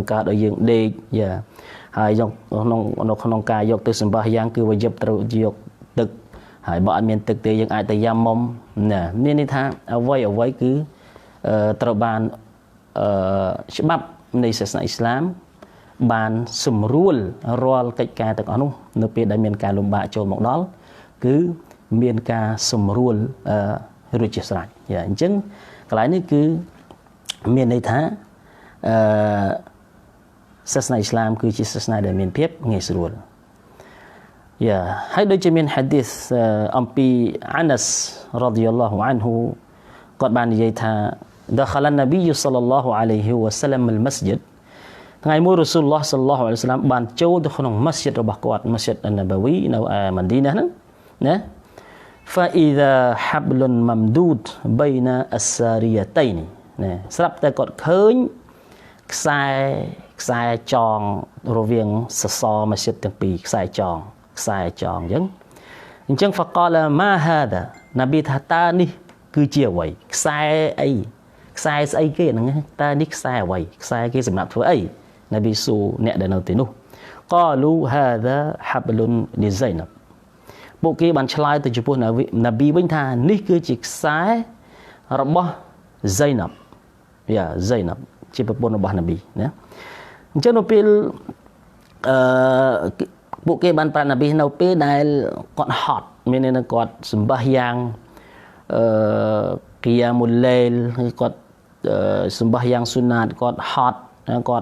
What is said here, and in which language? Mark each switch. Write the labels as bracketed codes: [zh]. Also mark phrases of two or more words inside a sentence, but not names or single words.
[km] កើតឲ្យយើងដេកហើយយកក្នុងការយកទៅសម្បះយ៉ាងគឺវាយប់ត្រូវយកទឹកហើយបើអត់មានទឹកទេយើងអាចទៅយ៉ាំមុំមានន័យថាអ្វីគឺត្រូវបានច្បាប់នៃសាសនាអ៊ីស្លាមបានសម្រួលរាល់កិច្ចការទាំងអស់នោះនៅពេលដែលមានការលំបាកចូលមកដល់គឺមានការសម្រួលរួចជាស្រេចអញ្ចឹងកន្លែងនេះគឺមានន័យថា សាសនាអ៊ីស្លាមគឺជាសាសនាដែលមានភាពងាយស្រួលហើយដូចជាមានហាឌីសអំពីអាណា [ar] رضي الله عنه [km] គាត់បាននិយាយថា [ar] دخل النبي صلى الله عليه وسلم المسجد [km] ថ្ងៃមួយរ៉ូស៊ូលឡោះ [ar] صلى الله عليه وسلم [km] បានចូលទៅក្នុងមស្ជីដរបស់គាត់មស្ជីដអនបវីនៅម៉ាឌីណាហ្នឹងណា [ar] فإذا حبل ممدود بين الساريتين [km] ណាស្រាប់តែគាត់ឃើញខ្សែចងរវាងសសរមស្ជីដទាំងពីរខ្សែចង អញ្ចឹង [ar] فقال ما هذا [km] នប៊ីថាតើនេះគឺជាអ្វីខ្សែអីខ្សែស្អីគេហ្នឹងតើនេះខ្សែអ្វីខ្សែគេសម្រាប់ធ្វើអីនប៊ីស៊ូអ្នកដែលនៅទីនោះ [ar] قالوا هذا حبل لزينب [km] ពួកគេបានឆ្លើយទៅចំពោះនប៊ីវិញថានេះគឺជាខ្សែរបស់ Zainab Zainab ជាប្រពន្ធរបស់នប៊ីណាអញ្ចឹងនៅពេល ពួកគេបានប្រាប់នប៊ីនៅពេលដែលគាត់ហត់មានន័យថាគាត់សម្បះយ៉ាង [ar] قيام الليل [km] គាត់សម្បះយ៉ាងស៊ុណាតគាត់ហត់គាត់